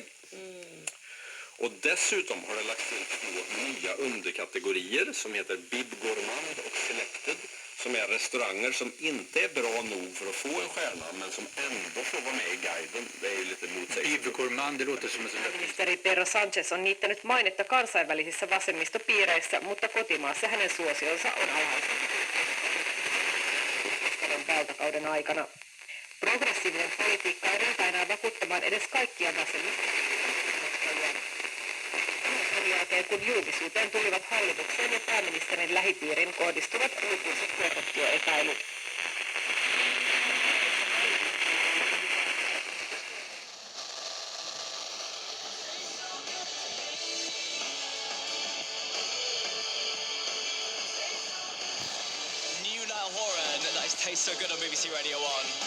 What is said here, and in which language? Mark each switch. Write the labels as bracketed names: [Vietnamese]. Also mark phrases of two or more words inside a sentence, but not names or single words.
[Swedish] Och dessutom har det lagts in 2 nya underkategorier som heter Bib Gourmand och Selected, som är restauranger som inte är bra nog för att få en stjärna men som ändå får vara med i guiden. Det är ju lite motsägelsefullt. Bib Gourmand, det låter som en sån där... [Finnish] Ministeri Pedro Sanchez on niittänyt mainetta kansainvälisissä vasemmistopiireissä, mutta kotimaassa hänen suosionsa on alhaisen valtakauden aikana. Progressiivinen politiikka ei riitä enää vakuuttamaan edes kaikkia vasemmistoja. Sen jälkeen, kun julkisuuteen tulivat hallitukseen ja pääministerin lähipiirin kohdistuvat lukuiset korruptioepäilyt. [English] New Niall Horan, that is Taste So Good on BBC Radio 1.